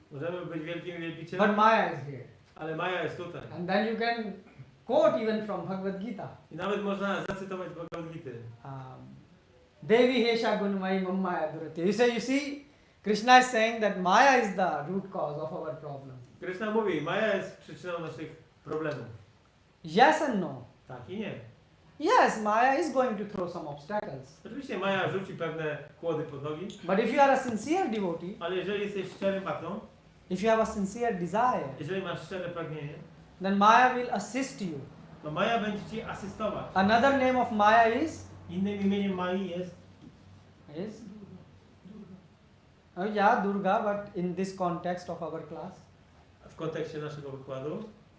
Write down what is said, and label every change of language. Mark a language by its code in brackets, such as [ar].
[pl] Możemy być wielkim wielbicielem, [en] but Maya is here. [pl] ale Maja jest tutaj. [en] And then you can quote even from Bhagavad Gita. [pl] I nawet można zacytować Bhagavad Gita. Devi Hesha Gunmai Mammaya Durati. [en] You see, Krishna is saying that Maya is the root cause of our problem. [pl] Krishna mówi, Maja jest przyczyną naszych problemów. [en] Yes and no. [pl] Tak i nie. [en] Yes, Maya is going to throw some obstacles. [pl] Oczywiście Maja rzuci pewne kłody pod nogi, [en] But if you are a sincere devotee, [pl] ale jeżeli jesteś szczerym patrą, [en] if you have a sincere desire, [pl] jeżeli masz szczere pragnienie, [en] then Maya will assist you. [pl] to Maja będzie ci asystować. [en] Another name of Maya is? [pl] Innym imieniem Mai jest [en] Oh yeah, Durga, but in this context of our class, [pl] w kontekście naszego wykładu